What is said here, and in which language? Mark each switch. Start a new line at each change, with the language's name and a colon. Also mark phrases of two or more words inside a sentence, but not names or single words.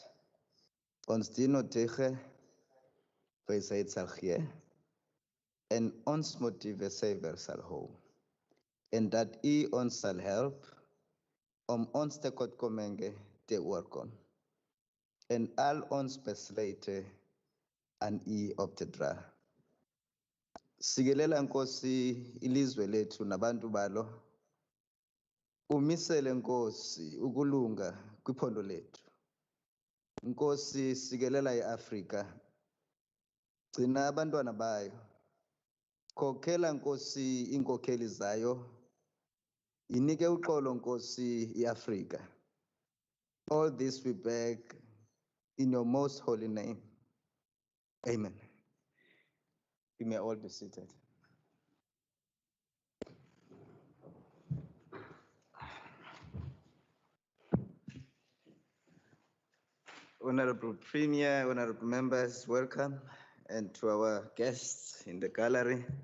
Afrikaans: Ons dien tegen wijsheid sal gee en ons motiewe suiwer sal hou. En dat u ons sal help om ons tekortkominge te oorkom. En al ons besluite aan u op te dra.
Xhosa: Sikelela Nkosi ilizwe lethu nabantu balo. Umisele Nkosi ukulunga kwiphondo lethu. Nkosi sikelela iAfrika. Gcina abantwana bayo. Khokhela Nkosi inkokheli zayo. Inike uxolo Nkosi iAfrika.
English: All this we beg in your most holy name. Amen. You may all be seated. Honorable Premier, honorable members, welcome, and to our guests in the gallery.